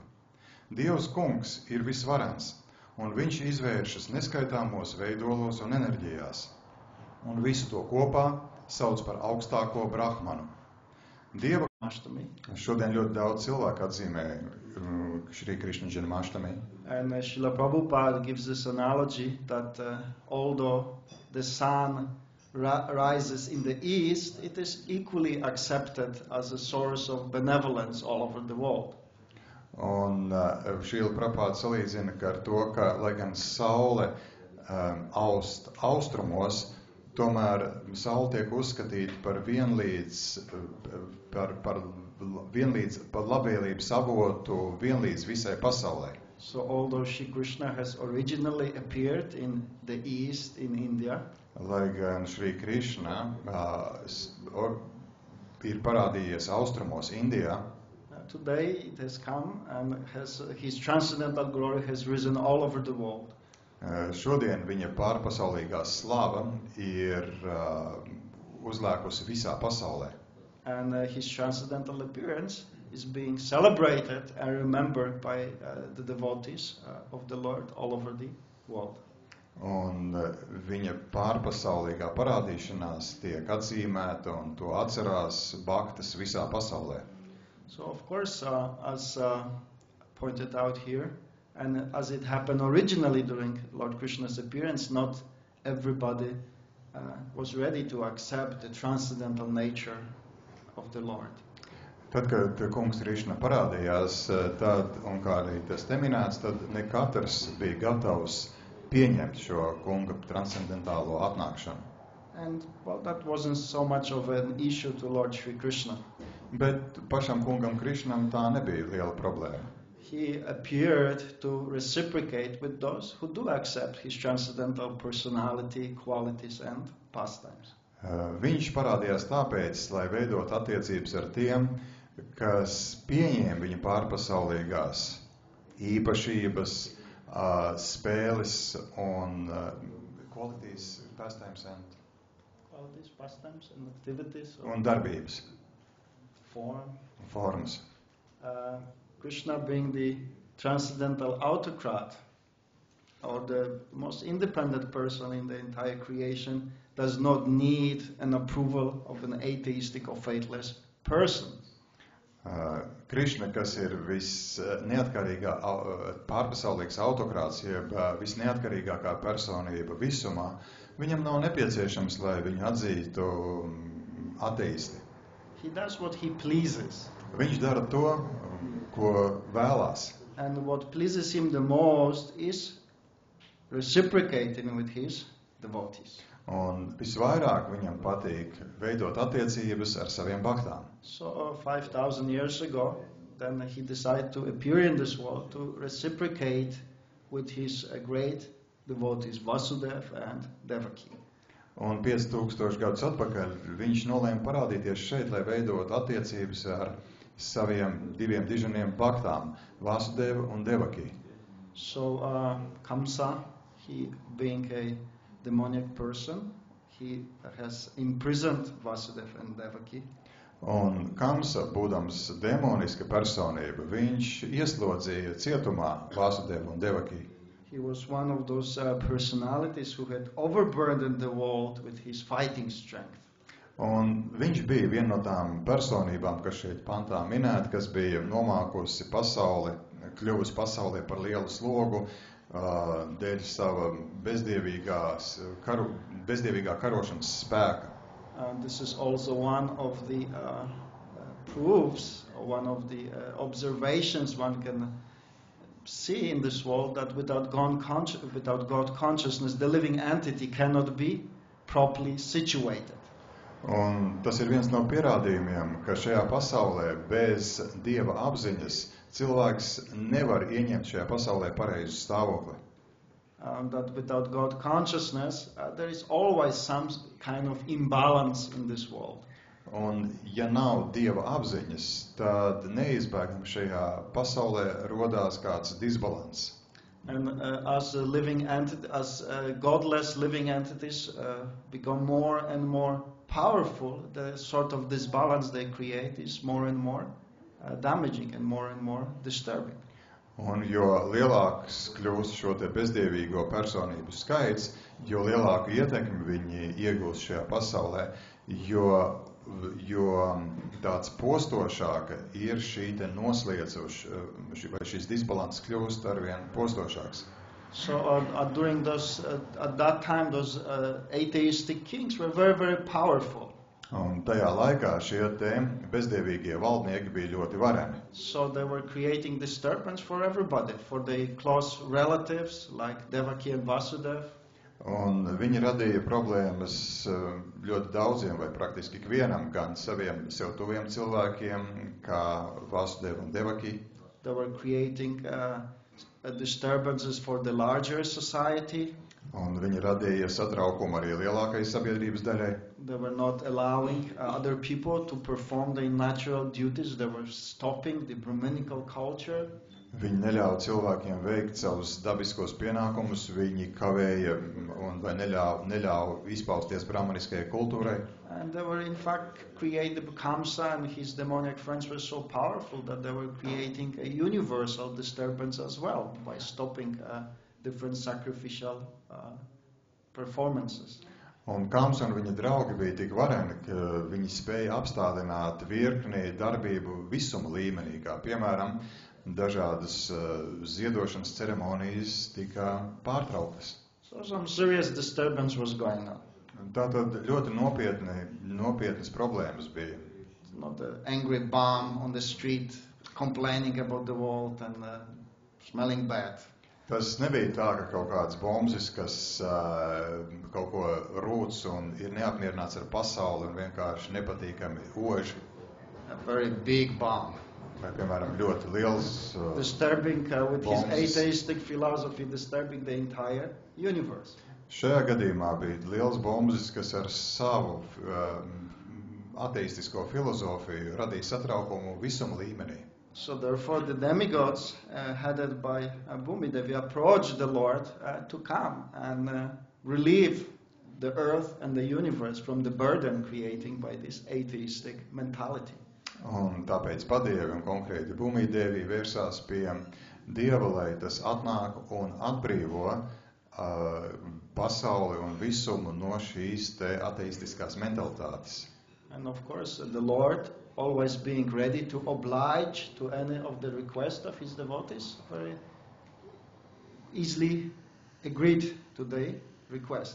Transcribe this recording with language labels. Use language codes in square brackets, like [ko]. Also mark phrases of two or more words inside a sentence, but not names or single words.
[lv] Dievs kungs ir visvarens, un viņš izvēršas neskaitāmos veidolos un enerģijās, un visu to kopā sauc par augstāko Brahmanu. Dieva šodien ļoti daudz cilvēku atzīmē Šrī Krišna Janmashtami. [en] And Srila Prabhupada gives this analogy that although the sun rises in the east, it is equally accepted as a source of benevolence all over the world. [lv] Un Šrila Prabhupada salīdzina ar to, ka, lai gan saule austrumos, tomēr saule tiek uzskatīta par labvēlības avotu vienlīdz visai pasaulē. [en] So although Shri Krishna has originally appeared in the east in India, [lv] lai gan Šrī Krišna ir parādījies austrumos Indijā, [en] today it has come and his transcendental glory has risen all over the world. [lv] Šodien viņa pārpasaulīgā slava ir uzlēkusi visā pasaulē. [en] And his transcendental appearance is being celebrated and remembered by the devotees of the Lord all over the world. [lv] Un viņa pārpasaulīgā parādīšanās tiek atzīmēta un to atcerās bhaktas visā pasaulē. [en] So of course, as pointed out here, and as it happened originally during Lord Krishna's appearance, not everybody was ready to accept the transcendental nature of the Lord. [lv] Tad, kad kungs Krišna parādījās, tad, un kā arī tas te minēts, tad ne katrs bija gatavs pieņemt šo kunga transcendentālo atnākšanu. [en] And well, that wasn't so much of an issue to Lord Shri Krishna. [lv] Bet pašam kungam Krišnam tā nebija liela problēma. [en] He appeared to reciprocate with those who do accept his transcendental personality, qualities and pastimes. [lv] Viņš parādījās tāpēc, lai veidot attiecības ar tiem, kas pieņēma viņa pārpasaulīgās īpašības, spēles un [en] qualities, pastimes and activities [lv] un darbības. [en] Forms. Krishna being the transcendental autocrat or the most independent person in the entire creation does not need an approval of an atheistic or faithless person. [lv] Krišna, kas ir pārpasaulīgs autokrāts, jeb visneatkarīgākā personība visumā, viņam nav nepieciešams, lai viņu atzītu ateisti. [en] He does what he pleases. [lv] Viņš dara to, ko vēlās. [en] And what pleases him the most is reciprocating with his devotees. [lv] Un visvairāk viņam patīk veidot attiecības ar saviem bhaktām. [en] So 5,000 years ago, then he decided to appear in this world to reciprocate with his great devotees Vasudeva and Devaki. [lv] Un 5000 gadus atpakaļ viņš nolēma parādīties šeit, lai veidot attiecības ar saviem diviem diženiem bhaktām, Vasudeva un Devaki. [en] So Kamsa, he being demoniac person. He has imprisoned Vasudeva and Devaki. [lv] Un Kamsa, būdams demoniska personība, viņš ieslodzīja cietumā Vāsudevu un Devaki. [en] He was one of those personalities who had overburdened the world with his fighting strength. [lv] Un viņš bija viena no tām personībām, kas šeit pantā minēta, kas bija nomākusi pasauli, kļuvusi pasaulē par lielu slogu dēļ sava bezdievīgā karošanas spēka. [en] This is also one of the proofs, one of the observations one can see in this world, that without God consciousness, the living entity cannot be properly situated. [lv] Un tas ir viens no pierādījumiem, ka šajā pasaulē bez Dieva apziņas cilvēks nevar ieņemt šajā pasaulē pareizu stāvokli. [en] That without God consciousness, there is always some kind of imbalance in this world. [lv] Un ja nav Dieva apziņas, tad neizbēgami šajā pasaulē rodās kāds disbalans. [en] And as godless living entities become more and more powerful, the sort of disbalance they create is more and more damaging and more disturbing. [lv] Un jo lielāks kļūst šo te bezdievīgo personību skaits, jo lielāku ietekmi viņi iegūst šajā pasaulē, jo tāds postošāka ir šī te vai šis disbalans kļūst arvien postošāks. [en] So during at that time, those atheistic kings were very powerful. [lv] Un tajā laikā šie te bezdievīgie valdnieki bija ļoti vareni. [en] So they were creating disturbance for everybody, for their close relatives like Devaki and Vasudeva. [lv] Un viņi radīja problēmas ļoti daudziem vai praktiski ikvienam, gan saviem sev tuviem cilvēkiem, kā Vasudeva un Devaki. [en] They were creating disturbances for the larger society. [lv] Un viņi radīja satraukumu arī lielākai sabiedrības daļai. [en] They were not allowing other people to perform their natural duties. They were stopping the Brahminical culture. [lv] Viņi neļāva cilvēkiem veikt savus dabiskos pienākumus, viņi kavēja vai neļāva izpausties brahmaniskajai kultūrai. [en] And they were in fact Kamsa and his demoniac friends were so powerful that they were creating a universal disturbance as well by stopping different sacrificial performances. [lv] Un Kamsa un viņa draugi bija tik vareni, ka viņi spēja apstādināt virkni darbību visuma līmenī, kā piemēram dažādas ziedošanas ceremonijas tika pārtrauktas. [en] So some serious disturbance was going on. [lv] Tātad ļoti nopietnas problēmas bija. [en] Not an angry bum on the street complaining about the world and smelling bad. [lv] Tas nebija tā, ka kaut kāds bombzis, kas kaut ko rūc un ir neapmierināts ar pasauli un vienkārši nepatīkami oži. [en] A very big bomb. [lv] Vai, piemēram, ļoti liels [en] disturbing with his [lv] bombzis. [en] atheistic philosophy, disturbing the entire universe. [lv] Šajā gadījumā bija liels bombzis, kas ar savu ateistisko filozofiju radīja satraukumu visuma līmenī. [en] So therefore the demigods headed by Bhumidevi approached the Lord to come and relieve the earth and the universe from the burden created by this atheistic mentality. [lv] Un tāpēc padievi un konkrēti Bhumidevi vērsās pie Dieva, lai tas atnāk un atbrīvo pasauli un visumu no šīs te ateistiskās mentalitātes. [en] And of course the Lord, always being ready to oblige to any of the requests of his devotees, very easily agreed to the request.